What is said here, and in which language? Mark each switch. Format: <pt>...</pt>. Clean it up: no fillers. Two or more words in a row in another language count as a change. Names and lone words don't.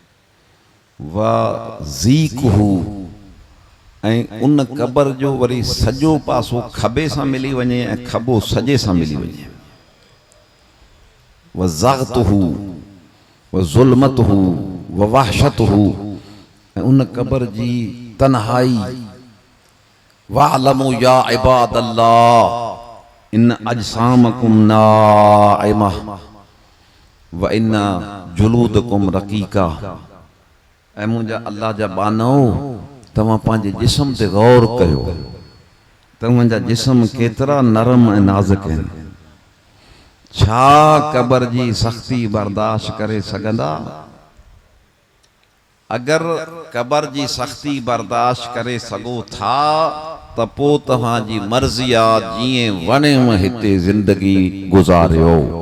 <sd>ज़ीक हू, ऐं उन क़बर जो वरी सॼो पासो खॿे सां मिली वञे ऐं खॿो सॼे सां मिली वञे, ज़ग़्त हू, ज़ुल्मत हू, वहशत हू, ऐं उन क़बर जी तन्हाई।</sd> <ar>واعلموا يا عباد الله إن أجسامكم ناعمة وإن جلودكم رقيقة.</ar> <sd>ऐं मुंहिंजा अल्लाह जा बानो, तव्हां पंहिंजे जिस्म ते गौर कयो, तव्हांजा जिस्म केतिरा नरम ऐं नाज़ुक आहिनि। छा क़बर जी सख़्ती बर्दाश्त करे सघंदा? अगरि क़बर जी सख़्ती बर्दाश्त करे सघो था त पोइ तव्हांजी मर्ज़ी आहे, जीअं वणेव हिते ज़िंदगी गुज़ारियो।</sd>